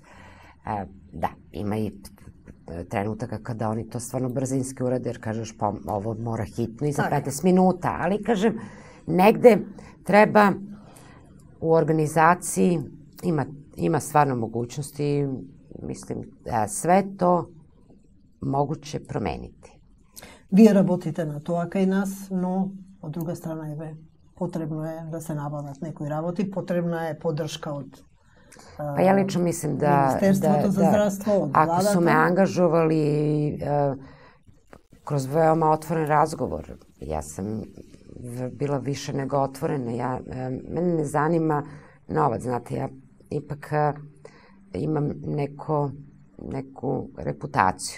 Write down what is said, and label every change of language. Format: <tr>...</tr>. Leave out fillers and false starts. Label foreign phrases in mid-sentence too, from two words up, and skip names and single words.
<sr>Da, ima i trenutaka kada oni to stvarno brzinski urade, jer kažeš pa ovo mora hitno i za 15 minuta, ali kažem, negde treba u organizaciji, ima stvarno mogućnosti, mislim, sve to moguće promeniti.</sr> <mk>Вие работите на тоа кај нас, но од друга страна потребно е да се набават некои работи, потребна е поддршка од</mk> <sr>Pa ja lično mislim da ako su me angažovali kroz veoma otvoren razgovor, ja sam bila više nego otvorena. Mene ne zanima novac, znate, ja ipak imam neku reputaciju.</sr>